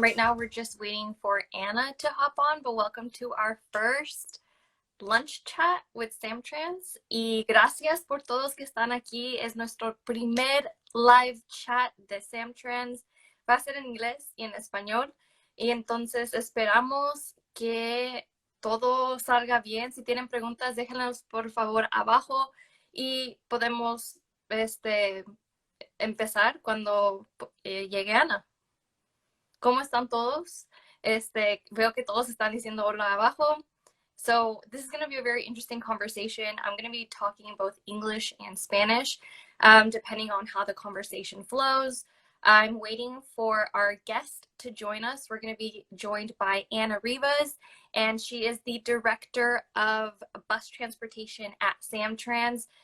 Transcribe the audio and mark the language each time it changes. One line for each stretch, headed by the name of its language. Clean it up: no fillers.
English: Right now we're just waiting for Anna to hop on, but welcome to our first lunch chat with SamTrans.
Spanish: Y gracias por todos que están aquí. Es nuestro primer live chat de SamTrans. Va a ser en inglés y en español. Y entonces esperamos que todo salga bien. Si tienen preguntas, déjenlas por favor abajo y podemos empezar cuando llegue Ana. ¿Cómo están todos? Veo que todos están diciendo hola abajo.
English: So this is going to be a very interesting conversation. I'm going to be talking in both English and Spanish, depending on how the conversation flows. I'm waiting for our guest to join us. We're going to be joined by Ana Rivas, and she is the director of bus transportation at SamTrans.